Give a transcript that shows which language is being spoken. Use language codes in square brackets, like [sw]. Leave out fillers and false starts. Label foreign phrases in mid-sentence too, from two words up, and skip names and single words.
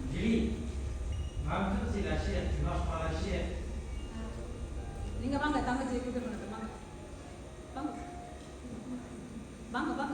[fr] c'est la chair, tu marches par la chair. [ta] நீங்க வாங்க தங்கச்சி கூப்பிட்டு வாங்க. வாங்க. வாங்க வாங்க.